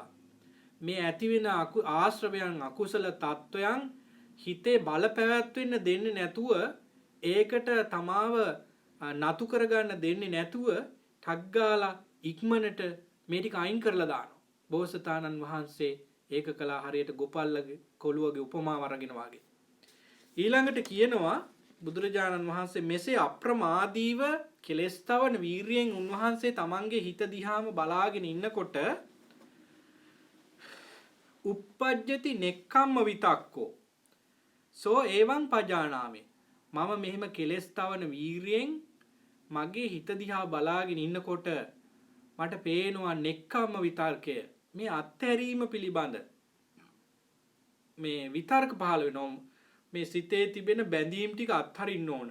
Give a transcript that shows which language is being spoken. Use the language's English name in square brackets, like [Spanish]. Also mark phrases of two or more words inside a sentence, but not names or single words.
[Sinhala] මේ ඇතිවෙන ආශ්‍රවයන් අකුසල තත්වයන් හිතේ බල පැවැත්වෙන්න දෙන්නේ නැතුව, ඒකට තමාව නතු කරගන්න දෙන්නේ නැතුව ටක් ගාලා ඉක්මනට මේ ටික අයින් කරලා දානවා. බෝසතාණන් වහන්සේ ඒක කළා හරියට ගොපල්ලගේ කොළුවගේ උපමාව අරගෙන වාගේ. ඊළඟට කියනවා බුදුරජාණන් වහන්සේ මෙසේ අප්‍රමාදීව කෙලස්තවන වීරියෙන් උන්වහන්සේ තමන්ගේ හිත දිහාම බලාගෙන ඉන්නකොට [Pali] uppajjati nekkhamma vitakko සෝ එවං පජානාමේ [Sinhala] මම මෙහෙම කෙලස්තවන වීරියෙන් මගේ හිත දිහා බලාගෙන ඉන්නකොට මට පේනවා නෙක්ඛම්ම විතර්කය, මේ අත්හැරීම පිළිබඳ මේ විතර්ක පහළ වෙනවා. මේ සිතේ තිබෙන බැඳීම් ටික අත්හරින්න ඕන.